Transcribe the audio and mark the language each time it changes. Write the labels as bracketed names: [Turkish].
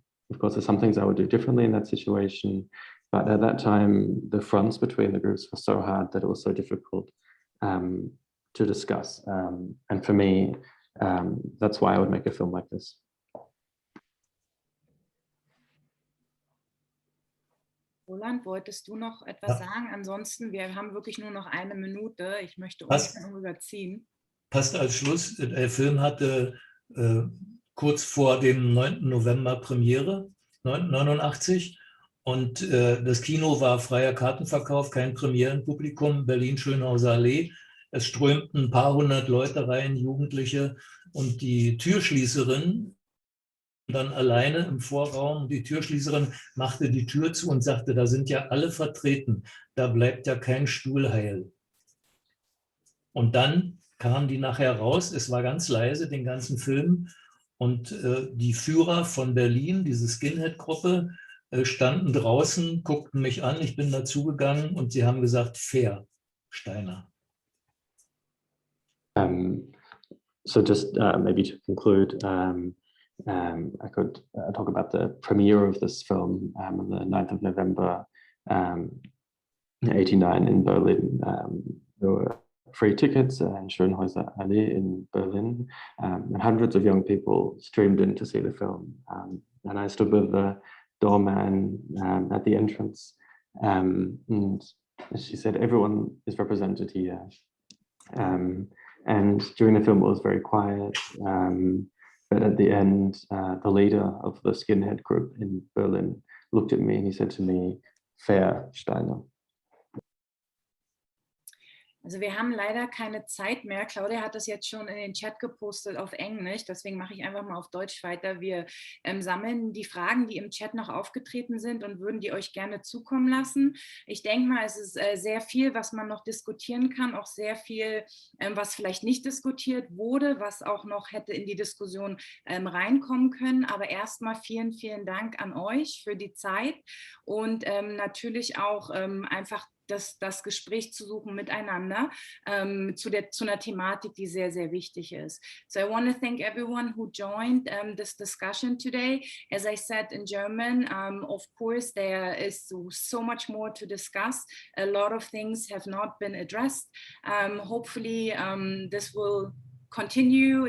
[English] of course, there's some things I would do differently in that situation. But at that time, the fronts between the groups were so hard that it was so difficult to discuss. And for me, that's why I would make a film like this. [German] Roland, wolltest du noch etwas sagen? Ansonsten, wir haben wirklich nur noch 1 Minute. Ich möchte ungern überziehen. Passt als Schluss. Der Film hatte kurz vor dem 9. November Premiere, 1989. Und das Kino war freier Kartenverkauf, kein Premierenpublikum, Berlin-Schönhauser Allee. Es strömten ein paar hundert Leute rein, Jugendliche. Und die Türschließerin dann alleine im Vorraum. Die Türschließerin machte die Tür zu und sagte, da sind ja alle vertreten, da bleibt ja kein Stuhl heil. Und dann kamen die nachher raus, es war ganz leise, den ganzen Film. Und die Führer von Berlin, diese Skinhead-Gruppe, standen draußen, guckten mich an, ich bin dazugegangen und sie haben gesagt, fair, Steiner. [English] So just maybe to conclude, I could talk about the premiere of this film on the 9th of November 89 in Berlin. There were free tickets in Schönhauser Allee in Berlin, and hundreds of young people streamed in to see the film. And I stood with the doorman at the entrance, and she said, everyone is represented here. And during the film, it was very quiet. But at the end, the leader of the skinhead group in Berlin looked at me and he said to me, fair, Steiner. [German] Also wir haben leider keine Zeit mehr. Claudia hat das jetzt schon in den Chat gepostet auf Englisch, deswegen mache ich einfach mal auf Deutsch weiter. Wir sammeln die Fragen, die im Chat noch aufgetreten sind und würden die euch gerne zukommen lassen. Ich denke mal, es ist sehr viel, was man noch diskutieren kann, auch sehr viel, was vielleicht nicht diskutiert wurde, was auch noch hätte in die Diskussion reinkommen können. Aber erstmal vielen, vielen Dank an euch für die Zeit und natürlich auch einfach das Gespräch zu suchen miteinander zu einer Thematik, die sehr, sehr wichtig ist. [English] So I want to thank everyone who joined this discussion today. As I said in German, of course, there is so much more to discuss. A lot of things have not been addressed. Hopefully, this will continue.